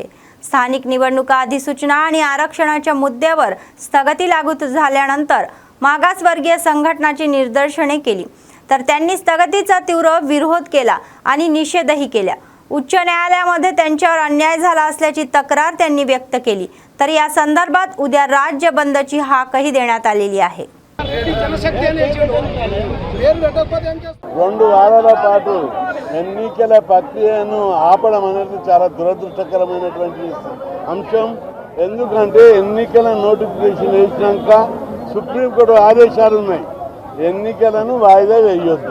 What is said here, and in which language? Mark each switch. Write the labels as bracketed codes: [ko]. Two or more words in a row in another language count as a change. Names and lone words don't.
[mr] स्थानिक निवडणुका अधिसूचना आणि आरक्षणाच्या मुद्द्यावर स्थगिती लागू झाल्यानंतर मागासवर्गीय संघटनांची निदर्शने केली, तर त्यांनी स्थगितीचा तीव्र विरोध केला आणि निषेधही केला। उच्च न्यायालयामध्ये त्यांच्यावर अन्याय झाला असल्याची तक्रार त्यांनी व्यक्त केली। तर या संदर्भात उद्या राज्य बंदची हाकही देण्यात आलेली आहे। [te] 2 వారాల పాటు ఎన్నికల ప్రక్రియను ఆపడం అనేది చాలా దురదృష్టకరమైనటువంటి అంశం। ఎందుకంటే ఎన్నికల నోటిఫికేషన్ వేసినాక సుప్రీంకోర్టు ఆదేశాలు ఉన్నాయి, ఎన్నికలను వాయిదా వేయొద్దు।